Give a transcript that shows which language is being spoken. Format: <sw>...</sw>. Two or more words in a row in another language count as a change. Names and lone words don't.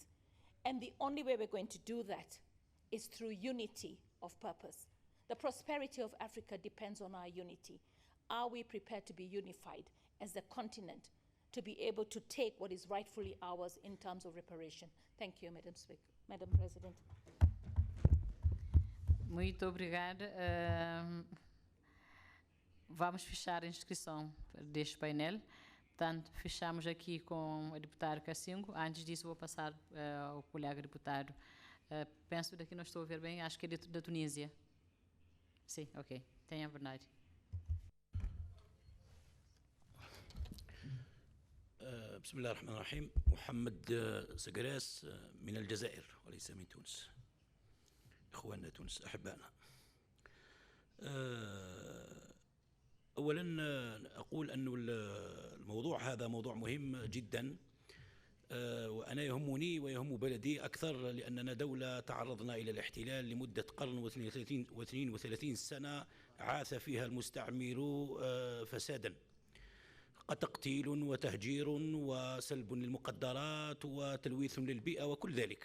<en>And the only way we're going to do that is through unity of purpose. The prosperity of Africa depends on our unity. Are we prepared to be unified as a continent to be able to take what is rightfully ours in terms of reparation? Thank you, Madam President.</en> <pt>Muito obrigada. Vamos fechar a inscrição deste painel. Portanto, fechamos aqui com o deputado Cassingo. Antes disso, vou passar ao colega deputado. Penso daqui não estou a ver bem, acho que é da Tunísia. Sim, ok. Tenha a verdade.</pt> <ar>بسم الله الرحمن الرحيم. محمد سقراس من الجزائر وليس من تونس. إخواننا تونس أحبائنا. أولا أقول أن الموضوع هذا موضوع مهم جدا، وأنا يهمني ويهم بلدي أكثر لأننا دولة تعرضنا إلى الاحتلال لمدة قرن و32 سنة عاث فيها المستعمر فسادا، تقتيل وتهجير وسلب للمقدرات وتلويث للبيئة وكل ذلك.</ar>